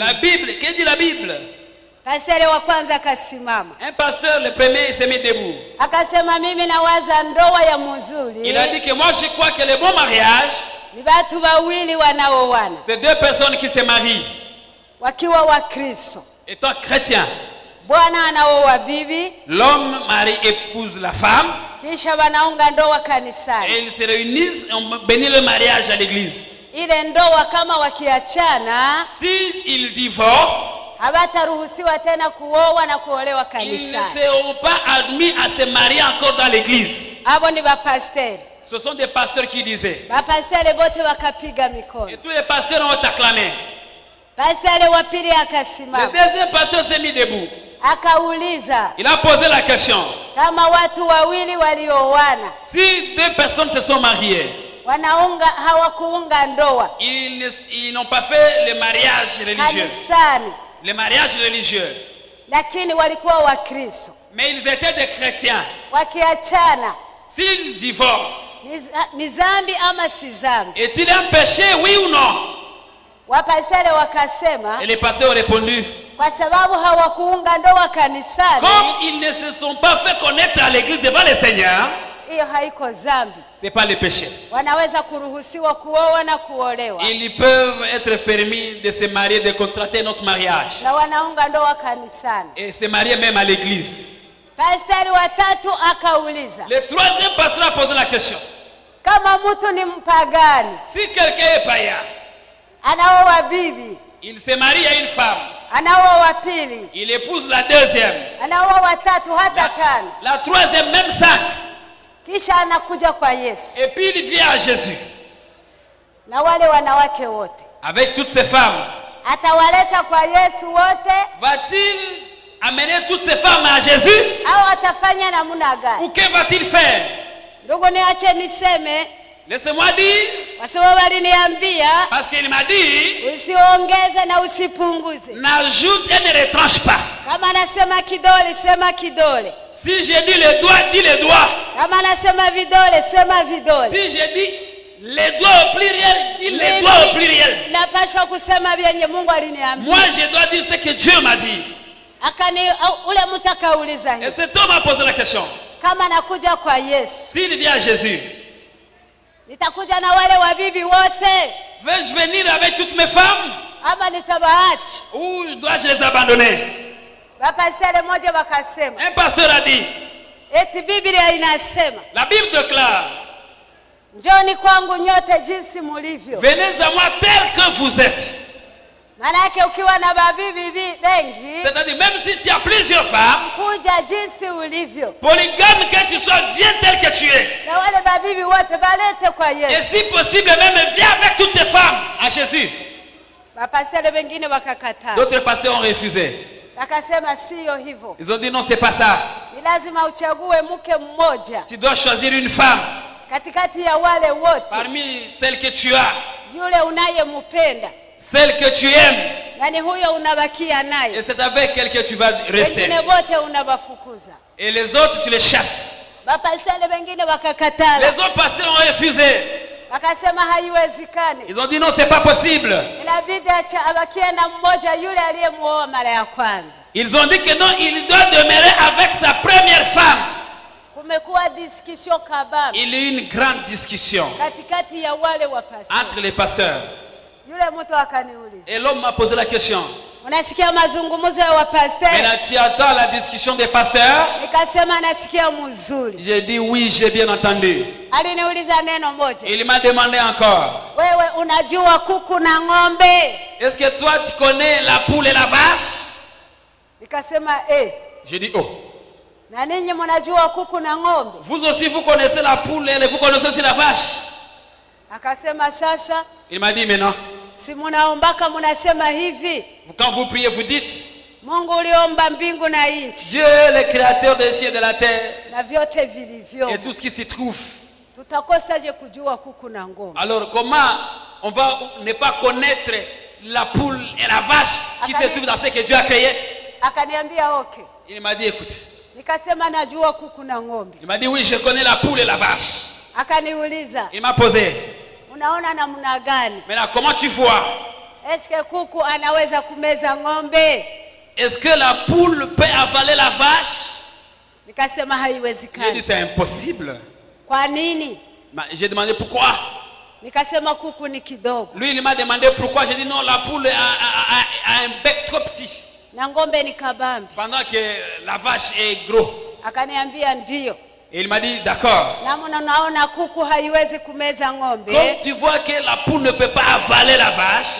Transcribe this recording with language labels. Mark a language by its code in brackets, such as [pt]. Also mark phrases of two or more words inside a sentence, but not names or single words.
[fr] La Bible, qu'est-ce que dit la Bible? [sw] Pasteur wa kwanza akasimama. [fr] Un pasteur, le premier, il s'est mis debout. [sw] Akasema mimi nawaza ndoa ya mzuri. [fr] Il a dit que moi je crois que le bon mariage, [sw] ni watu wawili wanaoana. [fr] C'est deux personnes qui se marient. [sw] Wakiwa Wakristo. [fr] Étant chrétien. [sw] Bwana anaoa bibi. [fr] L'homme marie épouse la femme. [sw] Kisha wanaunga ndoa kanisani. [fr] Et ils se réunissent et on bénit le mariage à l'église. [sw] Ile ndoa kama wakiachana, [fr] s'ils divorcent, [sw] hawataruhusiwa tena kuoa na kuolewa kanisani. [fr] Ils ne seront pas admis à se marier encore dans l'église. [sw] Abo ni bapasteri. [fr] Ce sont des pasteurs qui disaient. [sw] Bapasteri bote wakapiga mikono. [fr] Et tous les pasteurs ont acclamé. [sw] Pasteri wa pili akasimama. [fr] Le deuxième pasteur s'est mis debout. [sw] Akauliza. [fr] Il a posé la question. [sw] Kama watu wawili walioana. [fr] Si deux personnes se sont mariées. [sw] Hawakuunga ndoa. [fr] Ils n'ont pas fait le mariage religieux. [sw] Kanisani. [fr] Le mariage religieux. [sw] Lakini walikuwa Wakristo. [fr] Mais ils étaient des chrétiens. [sw] Wakiachana. [fr] S'ils divorcent. [sw] Ni dhambi ama si dhambi? [fr] Est-il un péché, oui ou non? [sw] Wapasteri wakasema. [fr] Et les pasteurs ont répondu. [sw] Kwa sababu hawakuunga ndoa kanisani. [fr] Comme ils ne se sont pas fait connaître à l'église devant le Seigneur. [sw] Hiyo haiko dhambi. [fr] C'est pas le péché. [sw] Wanaweza kuruhusiwa kuoa na kuolewa. [fr] Ils peuvent être permis de se marier, de contracter notre mariage. [sw] Na wanaunga ndoa kanisani. [fr] Et se marier même à l'église. [sw] Pastori wa tatu akauliza. [fr] Le troisième pasteur a posé la question. [sw] Kama mtu ni mpagani. [fr] Si quelqu'un est païen. [sw] Anaoa bibi. [fr] Il se marie à une femme. [sw] Anaoa wa pili. [fr] Il épouse la deuxième. [sw] Anaoa wa tatu hata tano. [fr] La troisième même 5. [sw] Kisha anakuja kwa Yesu. [fr] Et puis il vient à Jésus. [sw] Na wale wanawake wote. [fr] Avec toutes ces femmes. [sw] Atawaleta kwa Yesu wote. [fr] Va-t-il amener toutes ces femmes à Jésus? [sw] Au atafanya namna gani? [fr] Ou que va-t-il faire? [sw] Ndugu niache niseme. [fr] Laissez-moi dire. [sw] Kwa sababu aliniambia. [fr] Parce qu'il m'a dit. [sw] Usiongeze na usipunguze. [fr] N'ajoute et ne retranche pas. [sw] Kama nasema kidole, sema kidole. [fr] Si je dis le doigt, dis le doigt. [sw] Kama nasema vidole, sema vidole. [fr] Si je dis les doigts au pluriel, dis les doigts au pluriel. [sw] Napaswa kusema vyenye Mungu aliniambia. [fr] Moi je dois dire ce que Dieu m'a dit. [sw] Ule mtu akauliza hivi. [fr] Et cet homme a posé la question. [sw] Kama nakuja kwa Yesu. [fr] S'il vient à Jésus. [sw] Nitakuja na wale wabibi wote. [fr] Vais-je venir avec toutes mes femmes? [sw] Ama nitabaacha? [fr] Ou dois-je les abandonner? [sw] Bapasteri mmoja wakasema. [fr] Un pasteur a dit. [sw] Eti Biblia inasema. [fr] La Bible déclare. [sw] Njoni kwangu nyote jinsi mulivyo. [fr] Venez à moi tel que vous êtes. [sw] Manake ukiwa na babibi bengi. [fr] C'est-à-dire même si tu as plusieurs femmes. [sw] Kuja jinsi ulivyo. [fr] Polygame que tu sois, viens tel que tu es. [sw] Na wale babibi wote balete kwa Yesu. [fr] Et si possible même viens avec toutes tes femmes à Jésus. [sw] Bapasteri wengine wakakataa. [fr] D'autres pasteurs ont refusé. [sw] Akasema sio hivyo. [fr] Ils ont dit non, c'est pas ça. [sw] Ni lazima uchague mke mmoja. [fr] Tu dois choisir une femme. [sw] Katikati ya wale wote. [fr] Parmi celles que tu as. [sw] Yule unayempenda. [fr] Celle que tu aimes. [sw] Nani huyo unabakia naye. [fr] Et c'est avec elle que tu vas rester. [sw] Wengine wote unabafukuza. [fr] Et les autres tu les chasses. [sw] Bapasteri wengine wakakataa. [fr] Les autres pasteurs ont refusé. [sw] Wakasema haiwezekani. [fr] Ils ont dit non, c'est pas possible. [sw] Inabidi abakie na mmoja yule aliyemuoa mara ya kwanza. [fr] Ils ont dit que non, il doit demeurer avec sa première femme. [sw] Kumekuwa discussion kabambe. [fr] Il y a eu une grande discussion [sw] katikati ya wale wa pasteurs. [fr] entre les pasteurs. [sw] Yule mtu akaniuliza. [fr] Et l'homme m'a posé la question. [sw] Unasikia mazungumzo ya wapasteurs? [fr] Mais tu attends la discussion des pasteurs? [sw] Nikasema nasikia mzuri. [fr] J'ai dit oui, j'ai bien entendu. [sw] Aliniuliza neno moja. [fr] Il m'a demandé encore. [sw] Wewe unajua kuku na ng'ombe? [fr] Est-ce que toi tu connais la poule et la vache? [sw] Nikasema [fr] J'ai dit oh. [sw] Na ninyi mnajua kuku na ng'ombe? [fr] Vous aussi vous connaissez la poule et vous connaissez aussi la vache? [sw] Akasema sasa. [fr] Il m'a dit mais non. [sw] Si mnaombaka mnasema hivi. [fr] Quand vous priez vous dites. [sw] Mungu uliomba mbingu na nchi. [fr] Dieu le créateur des cieux et de la terre. [sw] Na vyote vilivyo. [fr] Et tout ce qui s'y trouve. [sw] Tutakosaje kujua kuku na ng'ombe? [fr] Alors comment on va ne pas connaître la poule et la vache qui se trouvent dans ce que Dieu a créé? [sw] Akaniambia okay. [fr] Il m'a dit écoute. [sw] Nikasema najua kuku na ng'ombe. [fr] Il m'a dit oui, je connais la poule et la vache. [sw] Akaniuliza. [fr] Il m'a posé. [sw] Unaona namna gani? [fr] Maintenant comment tu vois? Est-ce que [sw] kuku anaweza kumeza ng'ombe? [fr] Est-ce que la poule peut avaler la vache? [sw] Nikasema haiwezekani. [fr] J'ai dit c'est impossible. [sw] Kwa nini? [fr] J'ai demandé pourquoi. [sw] Nikasema kuku ni kidogo. [fr] Lui il m'a demandé pourquoi. J'ai dit non, la poule a un bec trop petit. [sw] Na ng'ombe ni kabambi. [fr] Pendant que la vache est gros. [sw] Akaniambia ndio. [fr] Et il m'a dit d'accord. [sw] Na naona kuku haiwezi kumeza ng'ombe. [fr] Comme tu vois que la poule ne peut pas avaler la vache.